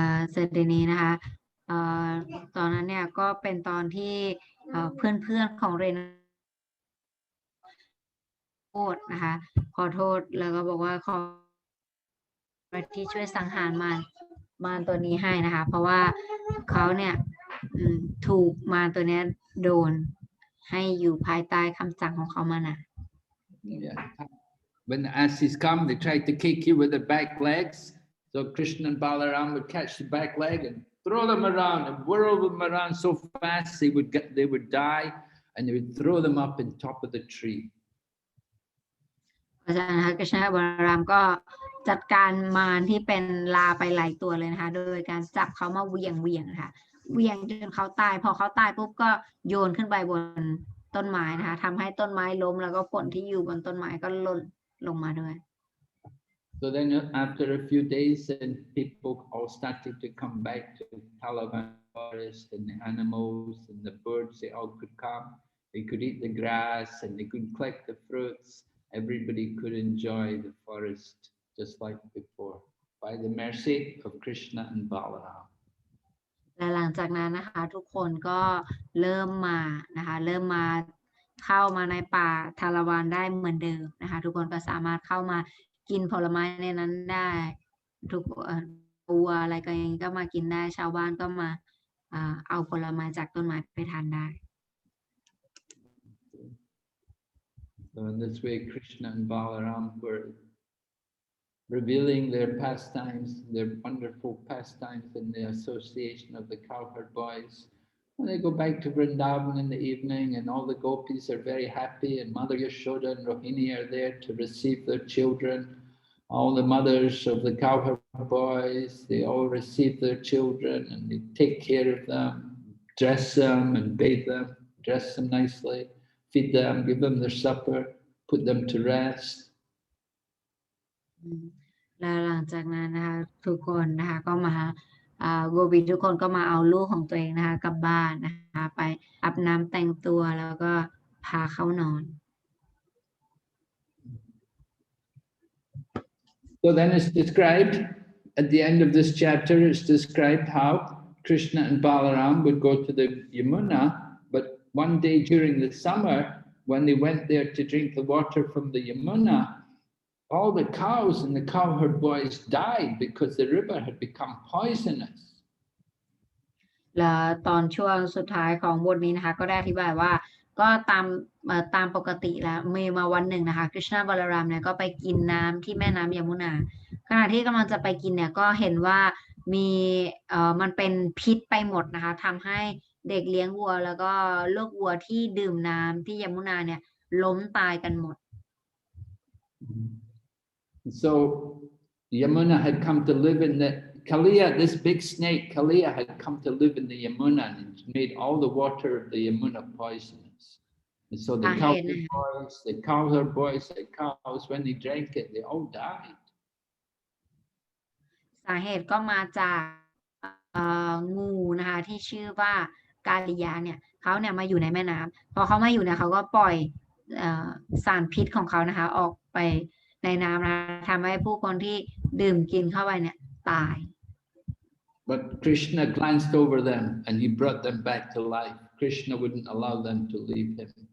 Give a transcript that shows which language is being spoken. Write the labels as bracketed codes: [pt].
[th] เสร็จนี้นะคะตอนนั้นเนี่ยก็เป็นตอนที่เพื่อนของเรนโทษนะคะขอโทษแล้วก็บอกว่าขอที่ช่วยสังหารมารตัวนี้ให้นะคะเพราะว่าเขาเนี่ยถูกมารตัวนี้โดน ให้อยู่ภายใต้คำสั่งของเขามานะ [en] Yeah. When the asses come, they try to kick you with their back legs. So Krishna and Balaram would catch the back leg and throw them around and whirl them around so fast they would die, and they would throw them up in top of the tree. [th] เพราะฉะนั้นนะคะกฤษณะบารามก็จัดการมารที่เป็นลาไปหลายตัวเลยนะคะโดยการจับเขามาเหวี่ยงนะคะเหวี่ยงจนเขาตายพอเขาตายปุ๊บก็โยนขึ้นไปบนต้นไม้นะคะทำให้ต้นไม้ล้มแล้วก็ผลที่อยู่บนต้นไม้ก็หล่นลงมาด้วย [en] So then after a few days, then people all started to come back to Talavan forest, and the animals and the birds, they all could come. They could eat the grass and they could collect the fruits. Everybody could enjoy the forest just like before, by the mercy of Krishna and Balaram. [th] และหลังจากนั้นนะคะทุกคนก็เริ่มมานะคะเริ่มมาเข้ามาในป่าทาราวานได้เหมือนเดิมนะคะทุกคนก็สามารถเข้ามากินผลไม้ในนั้นได้ทุกวัวอะไรก็ยังก็มากินได้ชาวบ้านก็มาเอาผลไม้จากต้นไม้ไปทานได้ [en] So in this way, Krishna and Balaram were revealing their pastimes, their wonderful pastimes in the association of the cowherd boys. And they go back to Vrindavan in the evening, and all the gopis are very happy, and Mother Yashoda and Rohini are there to receive their children. All the mothers of the cowherd boys, they all receive their children and they take care of them, dress them and bathe them, dress them nicely, feed them, give them their supper, put them to rest. [th] แล้วหลังจากนั้นนะคะทุกคนนะคะก็มาโกบีทุกคนก็มาเอาลูกของตัวเองนะคะกลับบ้านนะคะไปอาบน้ำแต่งตัวแล้วก็พาเขานอน [en] So then it's described, at the end of this chapter, it's described how Krishna and Balaram would go to the Yamuna, but one day during the summer, when they went there to drink the water from the Yamuna, all the cows and the cowherd boys died because the river had become poisonous. [th] และตอนช่วงสุดท้ายของบทนี้นะคะก็ได้อธิบายว่าก็ตามปกติแล้วมีมาวันหนึ่งนะคะกฤษณะบาลารามเนี่ยก็ไปกินน้ำที่แม่น้ำยมุนาขณะที่กำลังจะไปกินเนี่ยก็เห็นว่ามีมันเป็นพิษไปหมดนะคะทำให้เด็กเลี้ยงวัวแล้วก็ลูกวัวที่ดื่มน้ำที่ยมุนาเนี่ยล้มตายกันหมด [en] So Yamuna had come to live in the Kaliya, this big snake, Kaliya, had come to live in the Yamuna and made all the water of the Yamuna poisonous. And so the cowherd boys, the cows, when they drank it, they all died. [th] สาเหตุก็มาจากงูนะคะที่ชื่อว่ากาลิยาเนี่ยเขาเนี่ยมาอยู่ในแม่น้ำพอเขามาอยู่เนี่ยเขาก็ปล่อยสารพิษของเขานะคะออกไปในน้ำนะทำให้ผู้คนที่ดื่มกินเข้าไปเนี่ยตาย [en] But Krishna glanced over them and he brought them back to life. Krishna wouldn't allow them to leave him.